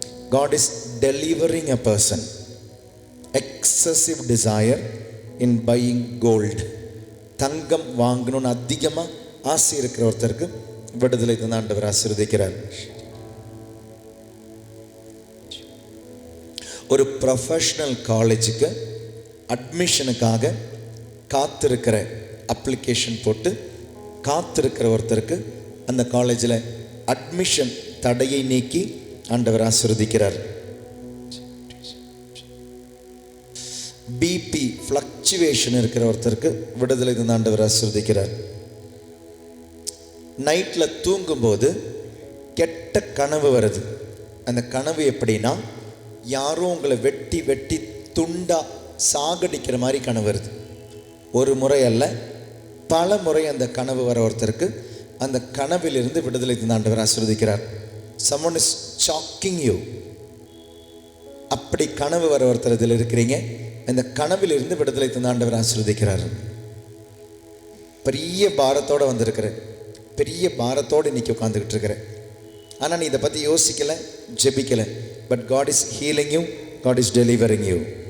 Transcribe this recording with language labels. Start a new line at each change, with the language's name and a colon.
English: God is delivering a person. Excessive desire in buying gold.
Tamil: தங்கம் வாங்கணும்னு அதிகமாக ஆசை இருக்கிற ஒருத்தருக்கு விடுதலை தந்த ஆண்டவர் ஆசீர்வதிக்கிறார். ஒரு ப்ரொஃபஷ்னல் காலேஜுக்கு அட்மிஷனுக்காக காத்திருக்கிற அப்ளிகேஷன் போட்டு காத்திருக்கிற ஒருத்தருக்கு அந்த காலேஜில் அட்மிஷன் தடையை நீக்கி ஆண்டவர் ஆசீர்வதிக்கிறார். பிபி ஃப்ளக்சுவேஷன் இருக்கிற ஒருத்தருக்கு விடுதலை தந்த ஆண்டவர் ஆசீர்வதிக்கிறார். நைட்டில் தூங்கும்போது கெட்ட கனவு வருது. அந்த கனவு எப்படின்னா யாரும் உங்களை வெட்டி வெட்டி துண்டா சாகடிக்கிற மாதிரி கனவு வருது. ஒரு முறை அல்ல, பல முறை அந்த கனவு வர ஒருத்தருக்கு அந்த கனவிலிருந்து விடுதலை தந்த ஆண்டவர் ஆசீர்வதிக்கிறார்.
English: someone is shocking you.
Tamil: அப்படி கனவு வர ஒருத்தர் இதில் இருக்கிறீங்க, அந்த கனவிலிருந்து விடுதலை தந்த ஆண்டவர் ஆசீர்வதிக்கிறார். பெரிய பாரத்தோடு வந்திருக்கிற, பெரிய பாரத்தோடு இன்னைக்கு உட்காந்துக்கிட்டு இருக்கிற, ஆனால் நீ இதை பற்றி யோசிக்கலை, ஜெபிக்கலை.
English: But God is healing you, God is delivering you.